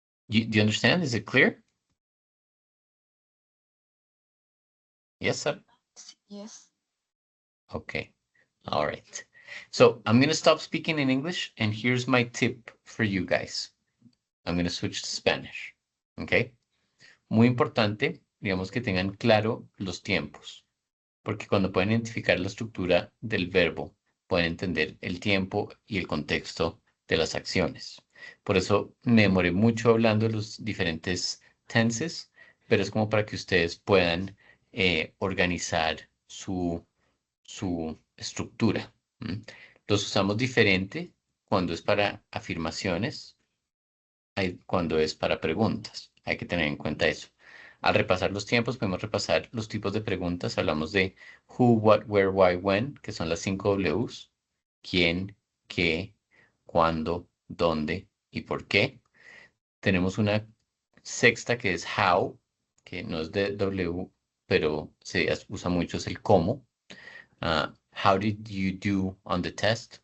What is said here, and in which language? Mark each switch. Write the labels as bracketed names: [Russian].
[English] Do you understand? Is it clear? Yes, sir? Yes. Okay. All right. So I'm going to stop speaking in English, and here's my tip for you guys. I'm going to switch to Spanish. Okay. [Spanish] Muy importante, digamos que tengan claro los tiempos, porque cuando pueden identificar la estructura del verbo pueden entender el tiempo y el contexto de las acciones. Por eso me demoré mucho hablando de los diferentes tenses, pero es como para que ustedes puedan organizar su estructura. Los usamos diferente cuando es para afirmaciones, cuando es para preguntas. Hay que tener en cuenta eso. Al repasar los tiempos, podemos repasar los tipos de preguntas. Hablamos de [English] who, what, where, why, when, [Spanish] que son las 5 Ws. ¿Quién, qué, cuándo, dónde y por qué? Tenemos una sexta que es how, que no es de W, pero se usa mucho, es el cómo. [English] How did you do on the test?